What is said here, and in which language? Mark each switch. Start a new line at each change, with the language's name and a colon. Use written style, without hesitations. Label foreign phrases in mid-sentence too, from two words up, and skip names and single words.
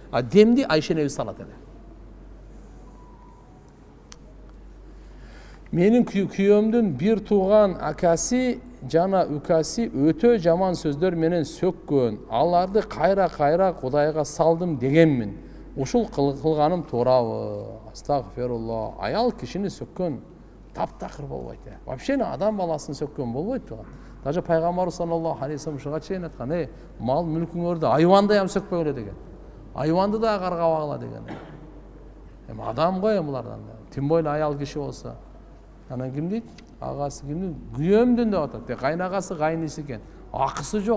Kyrgyz: А демди Айша энебиз салат эле. Менин күйөөмдүн бир тууган акасы жана үкасы өтө жаман сөздөр менен сөккөн. Аларды кайра Кудайга салдым дегенмин. Ушул кылганым туурабы? Астагфирулла. Аял кишини сөккөн таптакыр болбойт. Вообще адам баласын сөккөн болбойт туган. Даже пайгамбар
Arabic: صلى الله عليه وسلم
Kyrgyz: ушуга чейин айткан, мал мүлкүңөрдү айванды ham сөкпөгүлө деген. Айванды да каргабагыла деген. Адам го булардан да. Тим бойло аял киши болсо. Анан ким дейт? Агасы кимди? Күйөөмдүн деп атат. Кайнагасы кайнысы экен. Акысы жок.